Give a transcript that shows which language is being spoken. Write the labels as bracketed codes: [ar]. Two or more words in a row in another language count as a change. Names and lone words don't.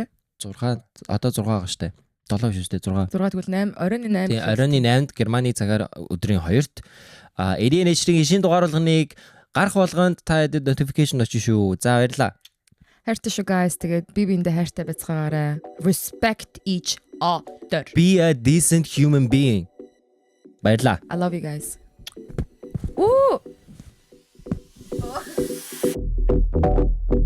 [mn] 6 одоо 6 байгаа штэ. 7 биш штэ 6. 6 тэгвэл 8 оройн 8. Тийм оройн 8-нд Германы цагаар өдрийн 2-т Эриэн эшрийн шинэ дугаар болгоныг гарах болгонд та хэдэд notification очиж шүү. За баярлаа. Хайртай шүү guys. Тэгээд би биэндээ хайртай байцгаараа. [en] Respect each other. Be a decent human being. Баярлаа. I love you guys. Ooh.